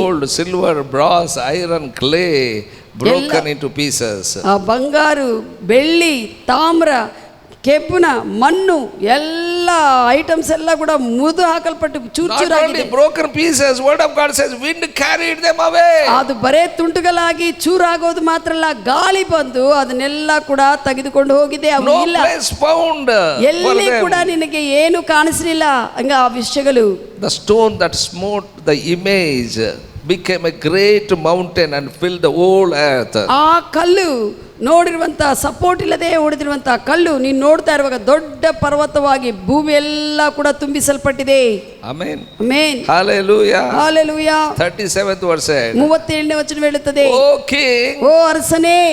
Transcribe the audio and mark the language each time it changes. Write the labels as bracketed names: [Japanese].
[English] Gold, silver, brass, iron, clay broken into pieces. [Kannada] ಆ ಬಂಗಾರು, ಬೆಳ್ಳಿ, ತಾಮ್ರ, ಕೆಬ್ಬಿಣ, ಮಣ್ಣು ಎಲ್ಲ ಐಟಮ್ಸ್ ಎಲ್ಲ ಕೂಡ ಮುರಿದು ಹಾಕಲ್ಪಟ್ಟು ಚೂರ್ ಚೂರಾಗಿದೆ. [English] broken pieces, word of God says wind carried them away. [Kannada] ಅದು ಬರೇ ತುಂಡುಗಳಾಗಿ ಚೂರಾಗೋದು ಮಾತ್ರ ಅಲ್ಲ, ಗಾಳಿ ಬಂದು ಅದನ್ನೆಲ್ಲ ಕೂಡ ತೆಗೆದುಕೊಂಡು ಹೋಗಿದೆ. [English] No place found. [Kannada] ಎಲ್ಲಿ ಕೂಡ ನಿನಗೆ ಏನು ಕಾಣಿಸಲಿಲ್ಲ ಹಂಗ ಆ ವಿಷಯಗಳು. [English] The stone that smote the image became a great mountain and filled the whole earth. [Kannada] ಆ ಕಲ್ಲು ನೋಡಿರುವಂತ ಸಪೋರ್ಟ್ ಇಲ್ಲದೆ ಹೊಡೆದಿರುವಂತ ಕಲ್ಲು ನೀನು ನೋಡ್ತಾ ಇರುವಾಗ ದೊಡ್ಡ ಪರ್ವತವಾಗಿ ಭೂಮಿ ಎಲ್ಲ ಕೂಡ ತುಂಬಿಸಲ್ಪಟ್ಟಿದೆ. Amen. Amen. Hallelujah. Hallelujah. [English] 37th verse said, [Kannada] 37ನೇ ವಚನ ಹೇಳುತ್ತದೆ, [English] O king, [Kannada] ಓ ಅರಸನೇ,